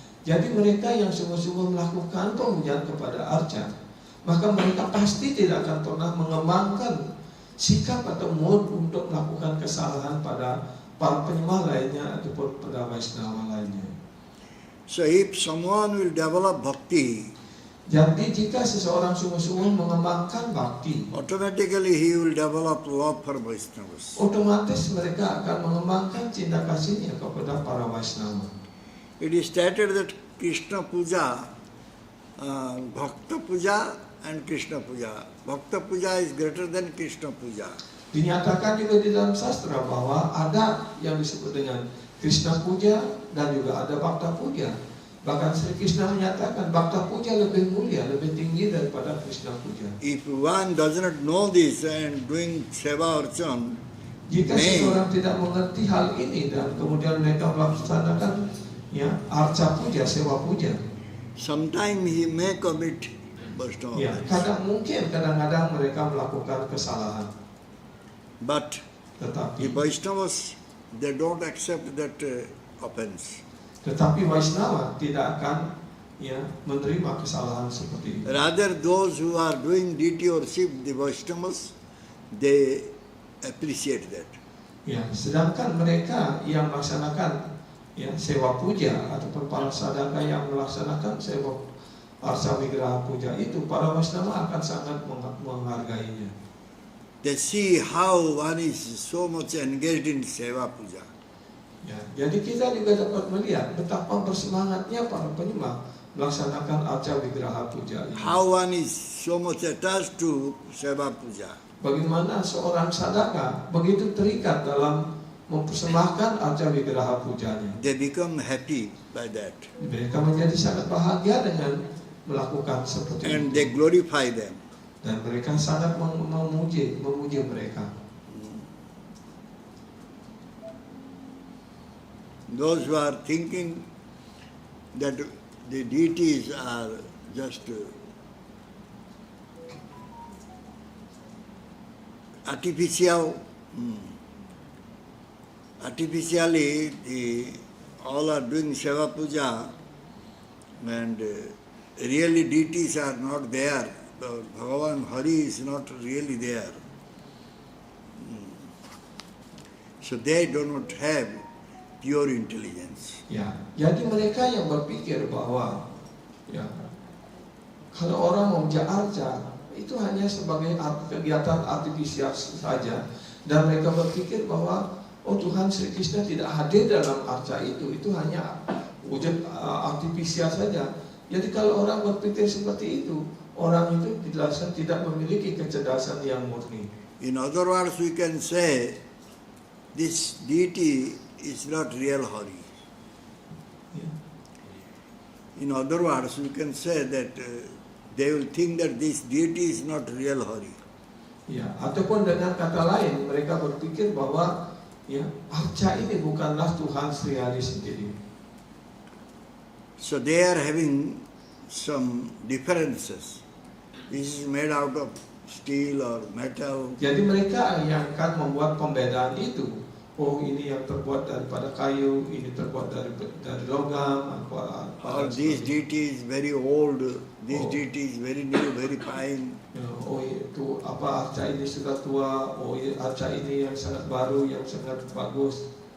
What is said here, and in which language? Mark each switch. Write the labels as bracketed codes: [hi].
[id] Jadi mereka yang sungguh-sungguh melakukan pemujaan kepada arca, maka mereka pasti tidak akan pernah mengembangkan sikap atau mood untuk melakukan kesalahan pada para penyembah lainnya ataupun pada Vaishnava lainnya. [en] So if someone will develop bhakti, [id] jadi jika seseorang sungguh-sungguh mengembangkan bakti, [en] automatically he will develop love for Vaishnavas. [id] otomatis mereka akan mengembangkan cinta kasihnya kepada para Vaishnava. [en] It is stated that Krishna Puja, Bhakta Puja and Krishna Puja. Bhakta Puja is greater than Krishna Puja. [id] Dinyatakan juga di dalam sastra bahwa ada yang disebut dengan Krishna Puja dan juga ada Bhakta Puja. Bahkan Sri Krishna menyatakan Bhakta Puja lebih mulia, lebih tinggi daripada Krishna Puja. [en] If one does not know this and doing seva archan, [id] Jika seseorang tidak mengerti hal ini dan kemudian mereka melaksanakan arca puja, sewa puja, [en] sometime he may commit Vaishnava offense. [id] kadang-kadang mereka melakukan kesalahan. [en] But the [id] Tetapi [en] Vaishnavas, they don't accept that offense. [id] Vaishnava tidak akan menerima kesalahan seperti itu. [en] Rather, those who are doing deity worship, the Vaishnavas, they appreciate that. [id] Sedangkan mereka yang melaksanakan sewa puja ataupun para sadaka yang melaksanakan sewa arca wigraha puja itu, para Vaishnava akan sangat menghargainya. [en] They see how one is so much engaged in seva puja. [id] Jadi kita juga dapat melihat betapa bersemangatnya para penyembah melaksanakan arca wigraha puja ini. [en] How one is so much attached to seva puja. [id] Bagaimana seorang sadaka begitu terikat dalam mempersembahkan arca wigraha pujanya. [en] They become happy by that. [id] Mereka menjadi sangat bahagia dengan melakukan seperti [en] And [id] itu. [en] they glorify them. [id] Dan mereka sangat memuji mereka. [en] Those who are thinking that the deities are just artificial, artificially all are doing seva puja and really deities are not there, Bhagavan Hari is not really there. So they do not have pure intelligence. [id] Ya, jadi mereka yang berpikir bahwa ya kalau orang memuja arca itu hanya sebagai kegiatan artifisial saja, dan mereka berpikir bahwa oh Tuhan Sri Krishna tidak hadir dalam arca itu hanya wujud artifisial saja. Jadi kalau orang berpikir seperti itu, orang itu dijelaskan tidak memiliki kecerdasan yang murni. [en] In other words, we can say this deity is not real Hari. [id] Ya. [en] In other words, we can say that they will think that this deity is not real Hari. [id] Ya, ataupun dengan kata lain, mereka berpikir bahwa ya arca ini bukanlah Tuhan Sri Hari sendiri. [en] So they are having some differences. This is made out of steel or metal. [id] Jadi mereka yang akan membuat pembedaan itu. Oh, ini yang terbuat daripada kayu, ini terbuat dari logam, [en] Or this deity is very old, this Oh. deity is very new, very fine. [id] ya, oh itu apa arca ini sudah tua, oh arca ini yang sangat baru, yang sangat bagus.